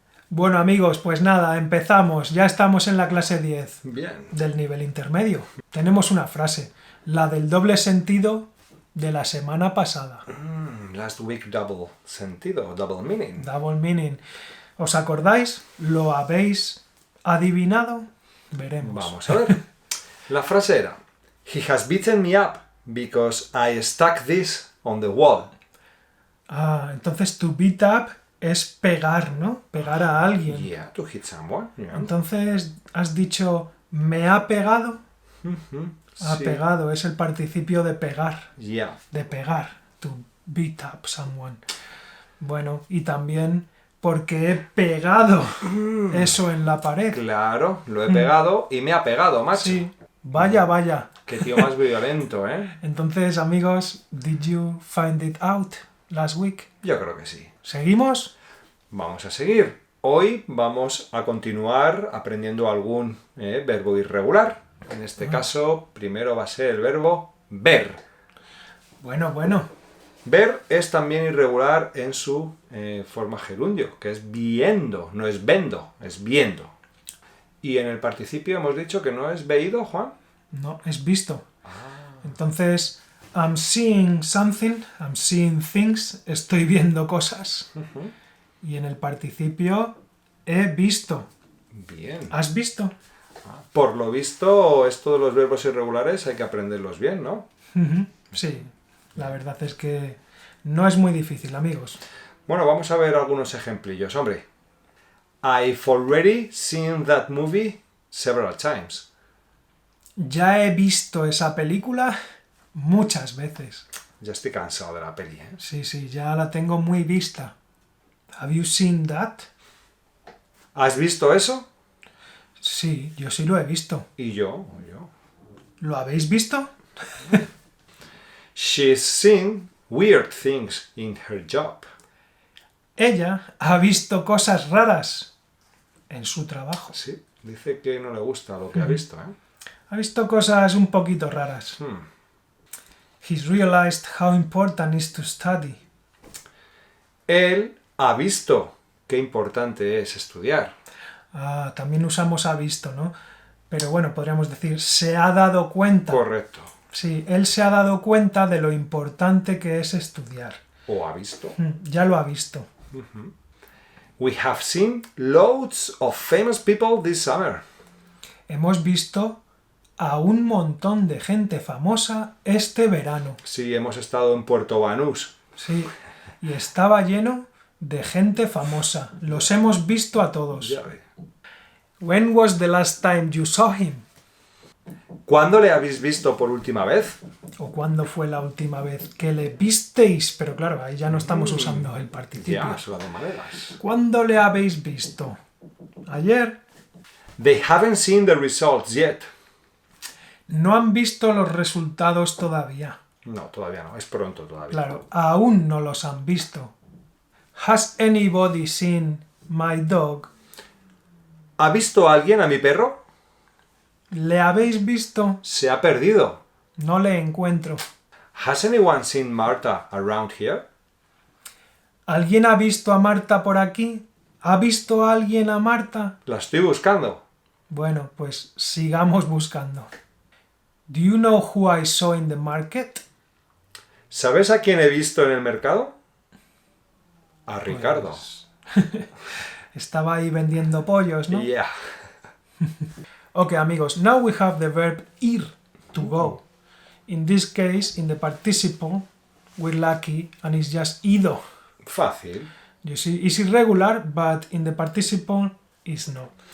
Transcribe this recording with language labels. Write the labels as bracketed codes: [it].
[es] Bueno, amigos, pues nada, empezamos. Ya estamos en la clase 10 Bien. del nivel intermedio. Tenemos una frase, la del doble sentido de la semana pasada. [en] Last week double sentido, double meaning. Double meaning. [es] ¿Os acordáis? ¿Lo habéis adivinado? Veremos. Vamos a ver. La frase era: [en] He has beaten me up because I stuck this on the wall. [es] Ah, entonces [en] to beat up [es] es pegar, ¿no? Pegar a alguien. [en] Yeah, to hit someone. Yeah. [es] Entonces, has dicho, ¿me ha pegado? Ha Sí. pegado, es el participio de pegar. [en] Yeah. [es] De pegar. [en] To beat up someone. [es] Bueno, y también porque he pegado eso en la pared. Claro, lo he pegado y me ha pegado, macho. Sí. Vaya, vaya. Qué tío más violento, ¿eh? Entonces, amigos, [en] did you find it out last week? [es] Yo creo que sí. ¿Seguimos? Vamos a seguir. Hoy vamos a continuar aprendiendo algún verbo irregular. En este caso, primero va a ser el verbo ver. Bueno. Ver es también irregular en su forma gerundio, que es viendo, no es vendo, es viendo. Y en el participio hemos dicho que no es veído, Juan. No, es visto. Entonces, [en] I'm seeing something, I'm seeing things, [es] estoy viendo cosas. Y en el participio, he visto. Bien. ¿Has visto? Por lo visto, esto de los verbos irregulares hay que aprenderlos bien, ¿no? Sí, la verdad es que no es muy difícil, amigos. Bueno, vamos a ver algunos ejemplillos. Hombre, [en] I've already seen that movie several times. [es] Ya he visto esa película muchas veces. Ya estoy cansado de la peli, ¿eh? Sí, ya la tengo muy vista. [en] Have you seen that? [es] ¿Has visto eso? Sí, yo sí lo he visto. Y yo. ¿Lo habéis visto? [en] She's seen weird things in her job. [es] Ella ha visto cosas raras en su trabajo. Sí, dice que no le gusta lo que ha visto, ¿eh? Ha visto cosas un poquito raras. [en] He's realized how important it is to study. [es] Él ha visto qué importante es estudiar. Ah, también usamos ha visto, ¿no? Pero bueno, podríamos decir, se ha dado cuenta. Correcto. Sí, él se ha dado cuenta de lo importante que es estudiar. O ha visto. Ya lo ha visto. [en] We have seen loads of famous people this summer. [es] Hemos visto a un montón de gente famosa este verano. Sí, hemos estado en Puerto Banús. Sí, y estaba lleno de gente famosa. Los hemos visto a todos. Ya ve. [en] When was the last time you saw him? [es] ¿Cuándo le habéis visto por última vez? ¿O cuándo fue la última vez que le visteis? Pero claro, ahí ya no estamos usando el participio. Ya, son las dos maneras. ¿Cuándo le habéis visto? ¿Ayer? [en] They haven't seen the results yet. [es] No han visto los resultados todavía. No, todavía no, es pronto todavía. Claro, aún no los han visto. [en] Has anybody seen my dog? [es] ¿Ha visto alguien a mi perro? ¿Le habéis visto? Se ha perdido. No le encuentro. [en] Has anyone seen Martha around here? [es] ¿Alguien ha visto a Marta por aquí? ¿Ha visto a alguien a Marta? La estoy buscando. Bueno, pues sigamos buscando. [en] Do you know who I saw in the market? [es] ¿Sabes a quién he visto en el mercado? A Ricardo. Estaba ahí vendiendo pollos, ¿no? [en] Yeah. Ok, amigos, now we have the verb ir, to go. In this case, in the participle, we're lucky and it's just ido. [es] Fácil. [en] You see, it's irregular, but in the participle, it's not.